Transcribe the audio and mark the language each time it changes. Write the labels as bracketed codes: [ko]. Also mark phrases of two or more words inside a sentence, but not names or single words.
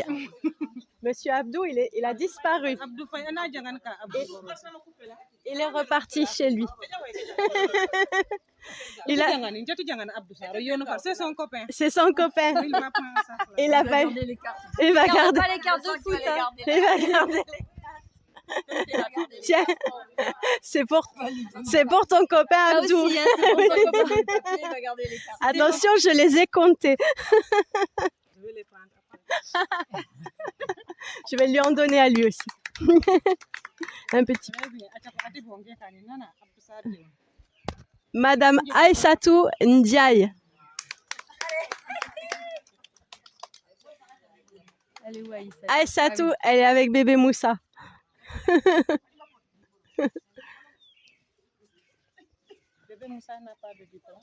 [fr] Monsieur Abdou, il a disparu. [ff] Abdou Faye, ana jangan ka Abdou. [fr] Il est reparti chez lui. Il a... C'est son copain. C'est son copain. Il va prendre ça. Il a pas... Regardez les cartes. Il va Regarde garder. pas les cartes de foot. Hein. Il va garder. Tiens, c'est pour ton copain Ça Abdou. aussi, hein, c'est pour son copain. Il va garder les cartes. Attention, je les ai comptés. Je vais les prendre après. Je vais lui en donner à lui aussi. Un petit. Très bien. [ff] Ati bonge kani nana Abdou Sadi. [fr] Madame Aïssatou Ndiaye. Elle est où, Aïssa? Aïssatou, elle est avec bébé Moussa. Bébé Moussa n'a pas de diplôme.